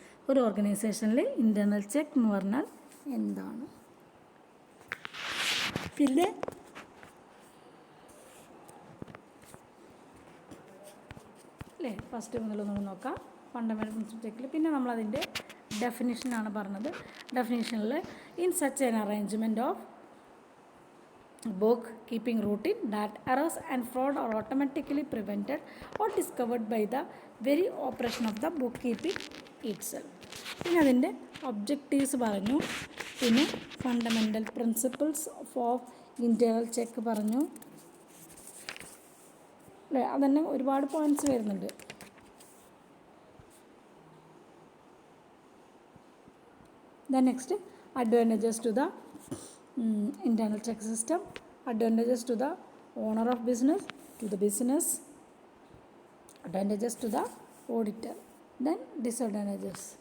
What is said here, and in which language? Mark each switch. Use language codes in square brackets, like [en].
[ml] ഒരു ഓർഗനൈസേഷനിൽ internal check എന്ന് പറഞ്ഞാൽ എന്താണ്, പിന്നെ അല്ലേ ഫസ്റ്റ് മുതലൊന്നും നോക്കാം. ഫണ്ടമെൻ്റൽ പ്രിൻസിപ്പിൾ ചെക്കിൽ പിന്നെ നമ്മളതിൻ്റെ ഡെഫിനിഷനാണ് പറഞ്ഞത്. [en] ഡെഫിനിഷനിൽ in such an arrangement of book keeping routine that errors and fraud are automatically prevented or discovered by the very operation of the bookkeeping itself. [ml] പിന്നെ അതിൻ്റെ ഒബ്ജക്റ്റീവ്സ് പറഞ്ഞു, പിന്നെ fundamental principles of internal check പറഞ്ഞു അല്ലേ. അതന്നെ ഒരുപാട് points വരുന്നുണ്ട്. [en] Then next, advantages to the internal check system, advantages to the owner of business, to the business, advantages to the auditor, then disadvantages.